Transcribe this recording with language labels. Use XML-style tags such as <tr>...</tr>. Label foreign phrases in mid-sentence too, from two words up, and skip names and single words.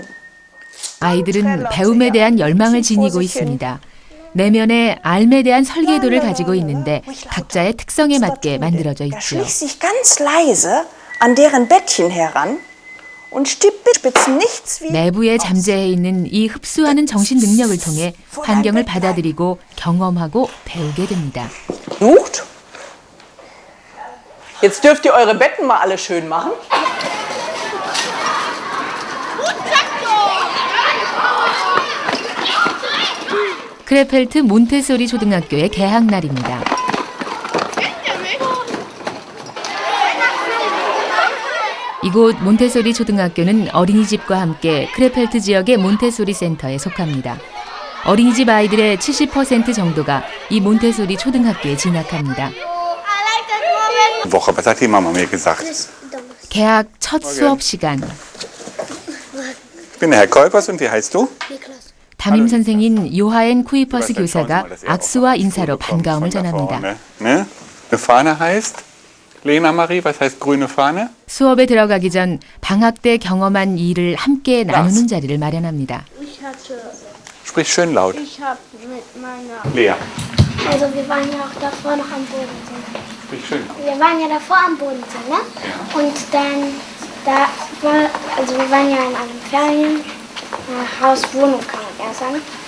<ko>아이들은 배움에 대한 열망을 지니고 있습니다. 내면에 알에 대한 설계도를 가지고 있는데 각자의 특성에 맞게 만들어져 Er 있죠.</ko> <de>schlich sich ganz leise an deren Bettchen heran und spitzen nichts wie</de> <ko>내부에 잠재해 있는 이 흡수하는 정신 능력을 통해 환경을 받아들이고 경험하고 배우게 됩니다.</ko> <de>Sucht. Jetzt dürft ihr eure Betten mal alle schön machen.</de> <ko>크레펠트 몬테소리 초등학교의 개학날입니다. 이곳 몬테소리 초등학교는 어린이집과 함께 크레펠트 지역의 몬테소리 센터에 속합니다. 어린이집 아이들의 70% 정도가 이 몬테소리 초등학교에 진학합니다.</ko> <de>Woche, was hat die Mama mir gesagt?</de> <ko>개학 첫 수업 시간.</ko> <de>Ich bin der Herr Kolpers und wie heißt du?</de> <ko>담임 선생인 요하엔 쿠이퍼스 교사가 악수와 인사로 반가움을 전합니다.</ko> <de>Ne? Eine Fahne heißt? Lena Marie, was heißt grüne Fahne?</de> <ko>수업에 들어가기 전 방학 때 경험한 일을 함께 나누는 자리를 마련합니다.</ko> <de>Sprich schön laut. Ich habe mit meiner. Lea, Also wir waren ja auch davor noch am Bodensee. sprich schön. Wir waren ja davor am Bodensee, ne? Und dann, also wir waren ja in einem Ferienhaus, Wohnung kann man eher sagen.</de>